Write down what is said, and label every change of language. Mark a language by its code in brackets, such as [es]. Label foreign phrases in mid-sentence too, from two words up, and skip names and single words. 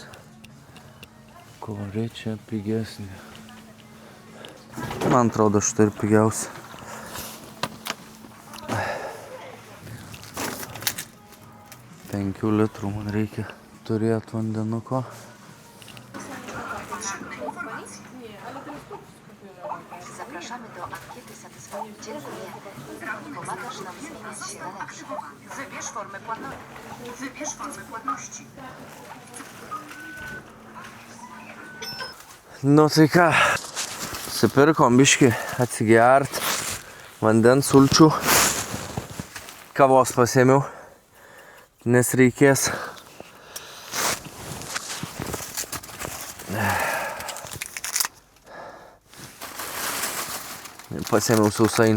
[lt] Kori čia pigesnė. Man atrodo, štai ir pigiausia. Penkių litrų man reikia turėti vandenuko. [pl] Zapraszamy do ankiety satysfakcji. Dziękuję. Pomagasz nam zmieniać się na lepsze. Wybierz formę płatności. [lt] Nu tai ką, susipirkom biškį atsigert, vandens sulčių, kavos pasiėmiau, nes reikės. Pasiėmiau sausainių.